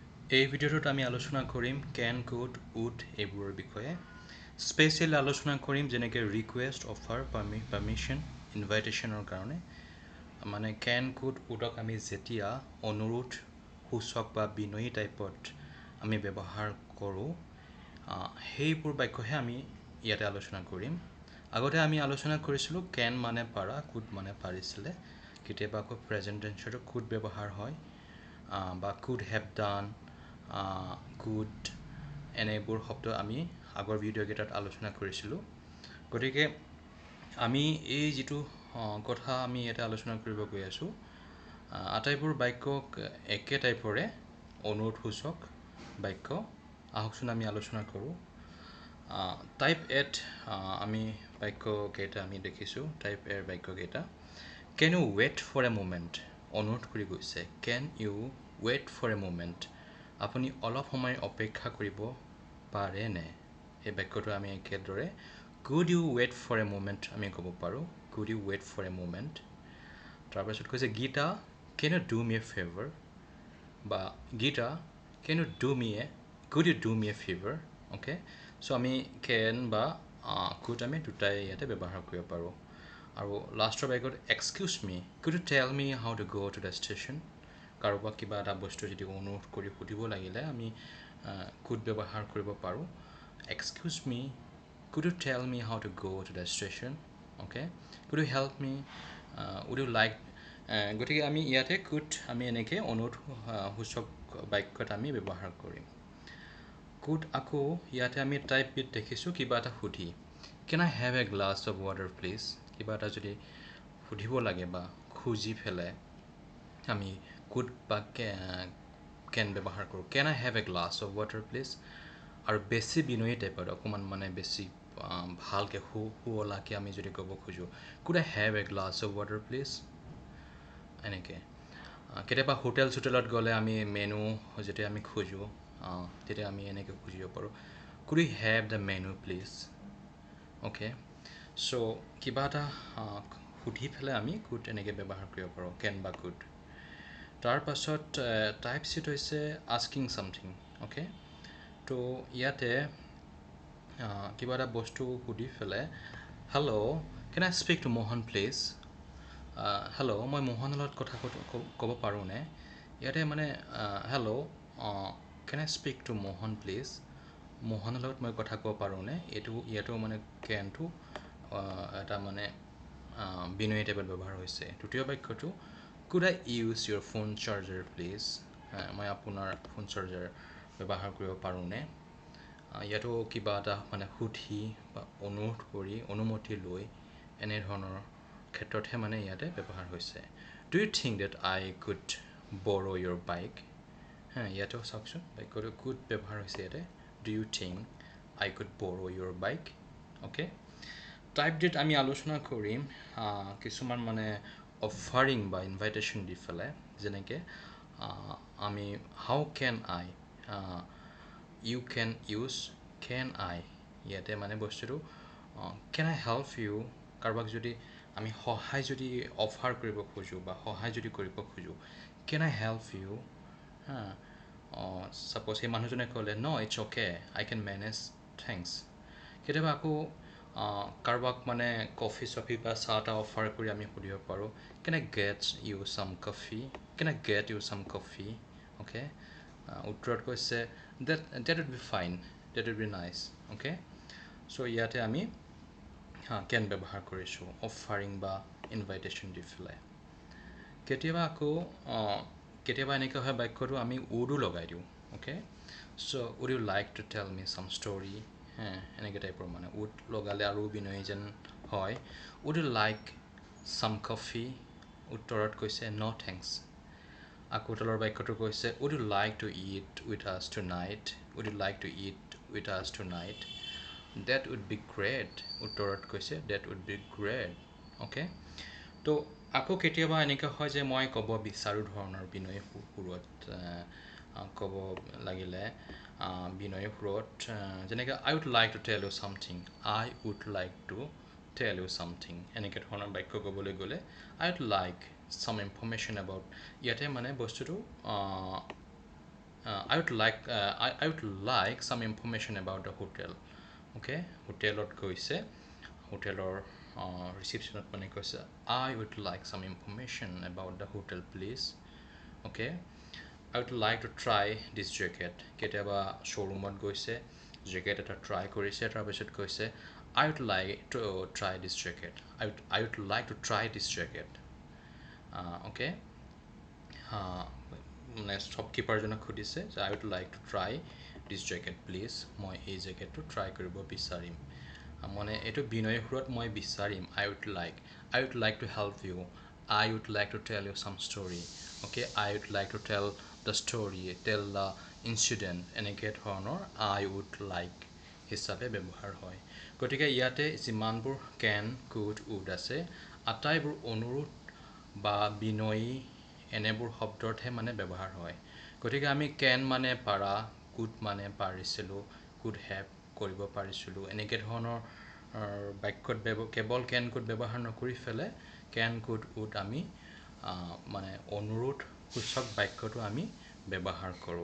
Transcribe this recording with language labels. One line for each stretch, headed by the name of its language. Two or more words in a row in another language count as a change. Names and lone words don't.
Assamese: এই ভিডিওটোত আমি আলোচনা কৰিম
English: can, could, would
Assamese: এইবোৰৰ বিষয়ে স্পেচিয়েল আলোচনা কৰিম যেনেকৈ ৰিকুৱেষ্ট অফাৰ পাৰমিশ্যন ইনভাইটেশ্যনৰ কাৰণে মানে
English: can, could,
Assamese: woodক আমি যেতিয়া অনুৰোধ সূচক বা বিনয়ী টাইপত আমি ব্যৱহাৰ কৰোঁ সেইবোৰ বাক্যহে আমি ইয়াতে আলোচনা কৰিম আগতে আমি আলোচনা কৰিছিলোঁ can মানে পাৰা could মানে পাৰিছিলে কেতিয়াবা আকৌ প্ৰেজেণ্ট টেন্সতো could ব্যৱহাৰ হয় বা
English: could have done
Assamese: could এনেবোৰ শব্দ আমি আগৰ ভিডিও কেইটাত আলোচনা কৰিছিলোঁ গতিকে আমি এই যেটো কথা আমি এটা আলোচনা কৰিব গৈ আছো আটাইবোৰ বাক্যক একে টাইপৰে অনুৰোধসূচক বাক্য আহকচোন আমি আলোচনা কৰোঁ টাইপ এট আমি বাক্য কেইটা আমি দেখিছোঁ টাইপ এৰ বাক্য কেইটা
English: can you wait for a moment
Assamese: অনুৰোধ কৰি গৈছে
English: can you wait for a moment
Assamese: আপুনি অলপ সময় অপেক্ষা কৰিব পাৰে নে এই বাক্যটো আমি একেদৰে
English: could you wait for a moment
Assamese: আমি ক'ব পাৰোঁ
English: could you wait for a moment
Assamese: তাৰপিছত কৈছে গীতা
English: can you do me a favor
Assamese: বা গীতা
English: can you do me a could you do me a favor okay so
Assamese: আমি can বা could আমি দুটাই ইয়াতে ব্যৱহাৰ কৰিব পাৰোঁ আৰু লাষ্টৰ বাক্যত
English: excuse me could you tell me how to go to the station
Assamese: কাৰোবাক কিবা এটা বস্তু যদি অনুৰোধ কৰি সুধিব লাগিলে আমি could ব্যৱহাৰ কৰিব পাৰোঁ
English: excuse me could you tell me how to go to the station okay could you help me would you like
Assamese: গতিকে আমি ইয়াতে could আমি এনেকৈ অনুৰোধ সূচক বাক্যত আমি ব্যৱহাৰ কৰিম could আকৌ ইয়াতে আমি টাইপ বিট দেখিছোঁ কিবা এটা সুধি
English: can I have a glass of water please
Assamese: কিবা এটা যদি সুধিব লাগে বা খুজি ফেলে আমি could বা can ব্যৱহাৰ কৰোঁ
English: can I have a glass of water please
Assamese: আৰু বেছি বিনয়ী টাইপত অকমান মানে বেছি ভালকে শুৱলাকে আমি যদি ক'ব খোজো
English: could I have a glass of water please
Assamese: এনেকে কেতিয়াবা হোটেলত গ'লে আমি মেনু যেতিয়া আমি খোজো তেতিয়া আমি এনেকে খুজিব পাৰোঁ
English: could we have the menu please okay so
Assamese: কিবা এটা সুধি ফেলে আমি could এনেকে ব্যৱহাৰ কৰিব পাৰোঁ can বা could তাৰ পাছত টাইপ সিট হৈছে
English: asking something okay
Assamese: তো ইয়াতে কিবা এটা বস্তু সুধি ফেলে
English: hello can I speak to Mohan please
Assamese: hello মই মোহনৰ লগত কথা ক'ব পাৰোঁ নে ইয়াতে মানে
English: hello can I speak to Mohan please
Assamese: মোহনৰ লগত মই কথা ক'ব পাৰোঁ নে ইয়াতো মানে can টো এটা মানে বিনয়ী টাইপত ব্যৱহাৰ হৈছে দ্বিতীয় বাক্যটো
English: could I use your phone charger please
Assamese: মই আপোনাৰ ফোন চাৰ্জাৰ ব্যৱহাৰ কৰিব পাৰোঁ নে ইয়াতো কিবা এটা মানে সুধি বা অনুৰোধ কৰি অনুমতি লৈ এনে ধৰণৰ ক্ষেত্ৰতহে মানে ইয়াতে ব্যৱহাৰ হৈছে
English: do you think that I could borrow your bike
Assamese: ইয়াতো চাওকচোন বাক্যটো could ব্যৱহাৰ হৈছে ইয়াতে
English: do you think I could borrow your bike okay
Assamese: টাইপ ডেট আমি আলোচনা কৰিম কিছুমান মানে অফাৰিং বা ইনভাইটেশ্যন দি ফেলে যেনেকৈ আমি
English: how can I you can use can I
Assamese: ইয়াতে মানে বস্তুটো
English: can I help you
Assamese: কাৰোবাক যদি আমি সহায় যদি অফাৰ কৰিব খোজো বা সহায় যদি কৰিব খোজো
English: can I help you suppose
Assamese: এই মানুহজনে ক'লে
English: no it's okay I can manage thanks
Assamese: কেতিয়াবা আকৌ কাৰোবাক মানে কফি চফি বা চাহটা অফাৰ কৰি আমি সুধিব পাৰোঁ
English: can I get you some coffee can I get you some coffee okay
Assamese: উত্তৰত কৈছে
English: that would be fine that would be nice okay so
Assamese: ইয়াতে আমি can ব্যৱহাৰ কৰিছোঁ অফাৰিং বা ইনভাইটেশ্যন দি ফেলে কেতিয়াবা আকৌ কেতিয়াবা এনেকৈ হয় বাক্যটো আমি would লগাই দিওঁ
English: okay so would you like to tell me some story
Assamese: এনেকৈ টাইপৰ মানে would লগালে আৰু বিনয়ী যেন হয়
English: would you like some coffee
Assamese: উত্তৰত কৈছে
English: no thanks
Assamese: আকৌ তলৰ বাক্যটো কৈছে
English: would you like to eat with us tonight would you like to eat with us tonight that would be great
Assamese: উত্তৰত কৈছে
English: that would be great okay
Assamese: তো আকৌ কেতিয়াবা এনেকৈ হয় যে মই ক'ব বিচাৰোঁ ধৰণৰ বিনয়ী সুৰত ক'ব লাগিলে বিনয়ী সুৰত যেনেকৈ
English: I would like to tell you something I would like to tell you something
Assamese: এনেকৈ ধৰণৰ বাক্য ক'বলৈ গ'লে
English: I would like some information about
Assamese: ইয়াতে মানে বস্তুটো
English: I would like some information about the hotel. Okay,
Assamese: হোটেলত গৈছে, হোটেলৰ ৰিচেপচনত মানে কৈছে,
English: I would like some information about the hotel, please. Okay, I would like to try this jacket.
Assamese: কেতিয়াবা শ্বৰুমত গৈছে, জেকেট এটা ট্ৰাই কৰিছে, তাৰ পিছত কৈছে,
English: I would like to try this jacket. I would like to try this jacket. Okay.
Assamese: মানে শ্বপকিপাৰজনক সুধিছে যে
English: I would like to try this jacket please,
Assamese: মই এই জেকেটটো ট্ৰাই কৰিব বিচাৰিম। মানে এইটো বিনয় সুৰত মই বিচাৰিম,
English: I would like to help you, I would like to tell you some story. অ'কে, I would like to tell the story, tell the incident,
Assamese: এনেকৈ ধৰণৰ
English: I would like
Assamese: হিচাপে ব্যৱহাৰ হয়। গতিকে ইয়াতে যিমানবোৰ
English: can, could, would
Assamese: আছে আটাইবোৰ অনুৰোধ বা বিনয়ী এনেবোৰ শব্দতহে মানে ব্যৱহাৰ হয়। গতিকে আমি কেন মানে পাৰা, কুড মানে পাৰিছিলোঁ,
English: could have
Assamese: কৰিব পাৰিছিলোঁ, এনেকৈ ধৰণৰ বাক্যত কেৱল
English: can could
Assamese: ব্যৱহাৰ নকৰি পেলাই
English: can could would
Assamese: আমি মানে অনুৰোধ সূচক বাক্যটো আমি ব্যৱহাৰ কৰোঁ।